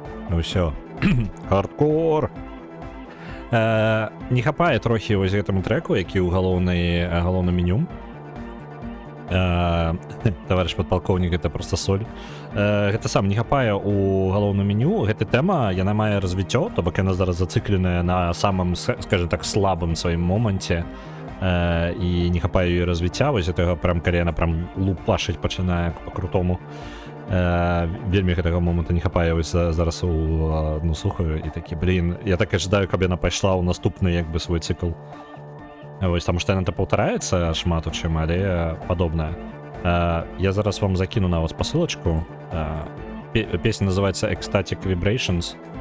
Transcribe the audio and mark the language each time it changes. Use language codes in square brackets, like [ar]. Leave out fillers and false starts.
[be] Ну все. Хардкор. Не хапае трохі вось гэтаму трэку, які ў галоўным меню. [ru] Товарищ подполковник, это просто соль. [be] Гэта сам не хапае у галоўным меню. Гэта тэма, яна мае развіццё, то бок яна зараз зацыкленая на самым, скажем так, слабым сваім моманце. І не хапае ёй развіцця, вось гэтага прям, калі яна прям лупашыць пачынае по-крутому. Вельмі гэтага момента не хапае, вось зараз ну, слухаю і такі, блин, я так ожидаю, каб яна пайшла ў наступны як бы свой цикл. Вось, таму што яна то паўтараецца шмат у чым, але падобная. Я зараз вам закину на вас посылочку. [ru] Песня называется Ecstatic Vibrations.